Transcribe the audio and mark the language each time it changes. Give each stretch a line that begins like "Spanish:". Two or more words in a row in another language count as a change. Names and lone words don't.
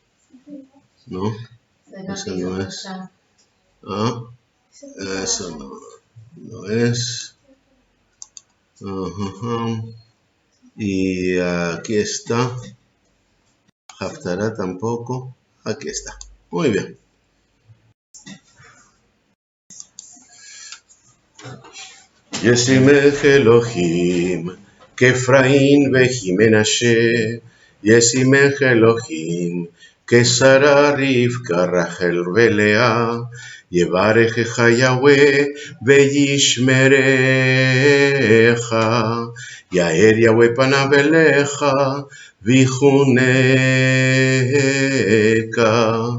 Spanish: No. Eso no es. Eso no es. Y aquí está. Haftará tampoco. Aquí está. Muy bien.
Hebrew: ישימך אלהים כאפרים וכמנשה ישימך אלהים כשרה רבקה רחל ולאה יברכך יהוה וישמרך יאר יהוה פניו אליך ויחנך.